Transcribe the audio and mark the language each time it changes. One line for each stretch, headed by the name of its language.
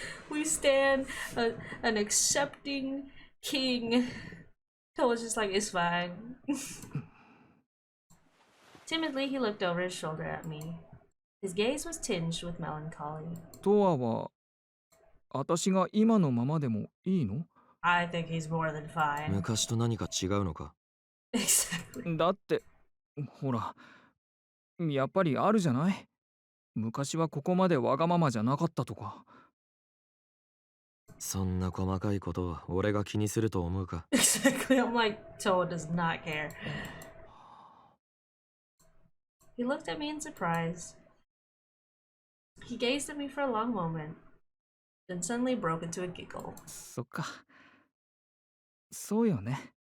English: We stand an accepting king. So it's just like, it's fine. Timidly, he looked over his shoulder at me. His gaze was tinged with melancholy.
Japanese: トワは、私が今のままでもいいの？
English: I think he's more than fine.
Japanese: 昔と何か違うのか？
English: Exactly.
Japanese: だって、ほら、やっぱりあるじゃない？昔はここまでわがままじゃなかったとか。そんな細かいことを俺が気にすると思うか？
English: Exactly. I'm like, Toa does not care. He looked at me in surprise. He gazed at me for a long moment, then suddenly broke into a giggle.
Japanese: そっか。そうよね。